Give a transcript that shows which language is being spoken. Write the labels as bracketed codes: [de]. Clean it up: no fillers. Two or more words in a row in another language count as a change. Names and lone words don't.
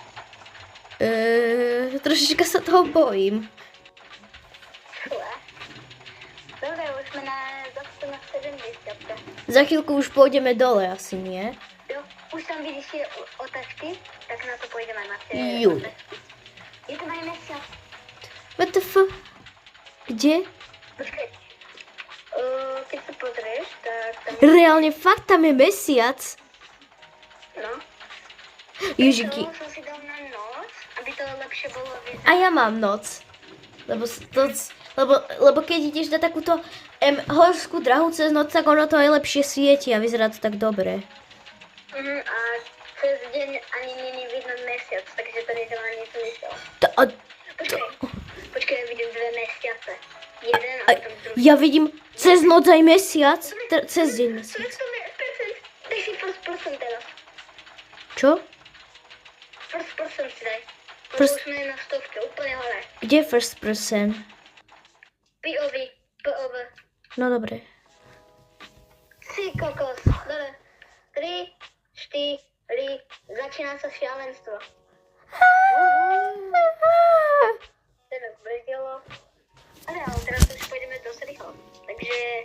[sk] Trošička sa toho bojím. Fúha. Dobre, už sme zase na 70. Za chvíľku už pôjdeme dole, asi nie? Jo, už tam vidíš tie otáčky, tak na to pôjdeme na tie Juj. otáčky. Je to aj mesiac. [en] What the fuck? [sk] Kde? Počkaj. Keď sa pozrieš, tak tam... Reálne fakt tam je mesiac. No. Ježiky. To som si dal na noc, aby to lepšie bolo vidieť. A ja mám noc. Lebo keď ideš na takúto horskú drahu cez noc, tak ono to aj lepšie svieti a vyzerá to tak dobre. A cez deň ani není vidno mesiac, takže to nedáva ani zmysel. Počkaj, ja vidím 2 mesiace. Jeden a potom druhý. Ja vidím cez noc aj mesiac, cez deň mesiac. Daj si [en] first person [sk] teraz. Čo? [en] First person [sk] si daj. First- Už sme na 100, úplne hore. Kde [en] first person? [sk] POV. No dobre. Si kokos. Dobre. 3, 4, začína sa šialenstvo. Teraz brzdilo. Ale teraz už pôjdeme dosť rýchlo.